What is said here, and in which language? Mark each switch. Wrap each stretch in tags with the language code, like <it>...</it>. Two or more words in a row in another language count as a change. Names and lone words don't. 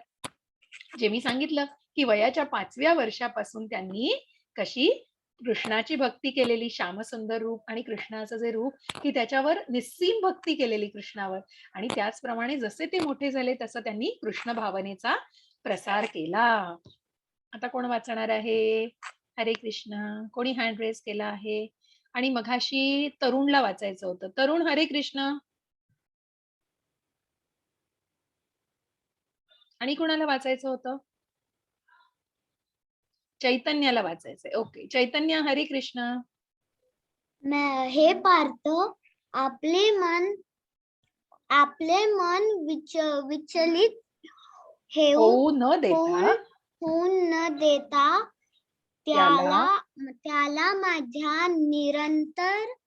<mr>जे मी सांगितलं की वयाच्या 5व्या वर्षापासून त्यांनी कशी कृष्णाची भक्ती केलेली, श्यामसुंदर रूप आणि कृष्णाचं जे रूप की त्याच्यावर निस्सीम भक्ती केलेली कृष्णावर. आणि त्याचप्रमाणे जसे ते मोठे झाले तसं त्यांनी कृष्ण भावनेचा प्रसार केला. आता कोण वाचणार आहे?</mr> <sa>हरे कृष्ण.</sa> <mr>कोणी</mr> <en>hand raise</en> <mr>केला आहे? आणि मघाशी तरुणला वाचायचं होतं. तरुण,</mr> <sa>हरे कृष्ण.</sa> <mr>आणि कोणाला वाचायचं होतं? चैतन्याला वाचायचंय. ओके, चैतन्य,</mr> <sa>हरे कृष्ण.</sa> <mr>हे पार्थ, आपले मन विचलित होऊ न देता त्याला माझ्या निरंतर</mr>